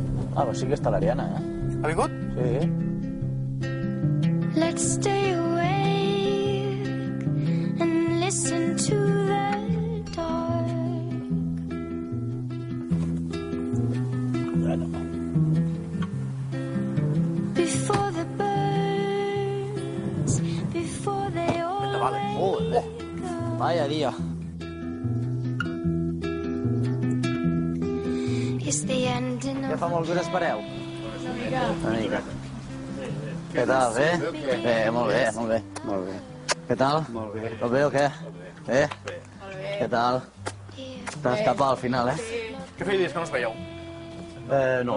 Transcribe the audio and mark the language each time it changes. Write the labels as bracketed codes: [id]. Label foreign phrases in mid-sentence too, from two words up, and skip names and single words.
[ca] Ah, però sí que està l'Ariana, eh? Ha vingut? Sí. [en] Let's stay awake and listen to the dark. [ca] Bueno. [en] Before the birds, before they all [es] Joder. Vaya dia. [en] It's the ending [ca] Ja [en] of [ca] fa molt que us espereu? Una mica. Què tal, bé? Bé, molt bé, molt bé. Molt bé. Què tal? Molt bé. Tot bé o què? Bé? Què tal? T'has escapat al final, eh? Què feia dies que no us veieu? No.